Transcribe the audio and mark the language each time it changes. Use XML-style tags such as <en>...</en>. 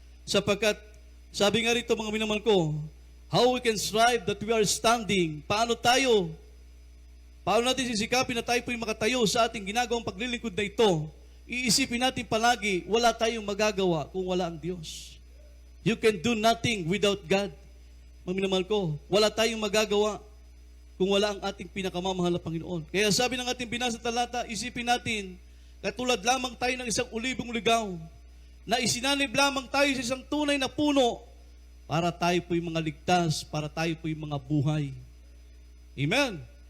<tl>Sapagkat, sabi nga rito mga minamahal ko,</tl> <en>how we can strive that we are standing,</en> <tl>paano natin sisikapin na tayo po'y makatayo sa ating ginagawang paglilingkod na ito. Iisipin natin palagi, wala tayong magagawa kung wala ang Diyos.</tl> <en>You can do nothing without God.</en> <tl>Mga minamahal ko, wala tayong magagawa kung wala ang ating pinakamamahal na Panginoon. Kaya sabi ng ating binasa talata, isipin natin, katulad lamang tayo ng isang ulibong ligaw, na isinanib lamang tayo sa isang tunay na puno, para tayo po'y mga ligtas, para tayo po'y mga buhay. Amen?</tl>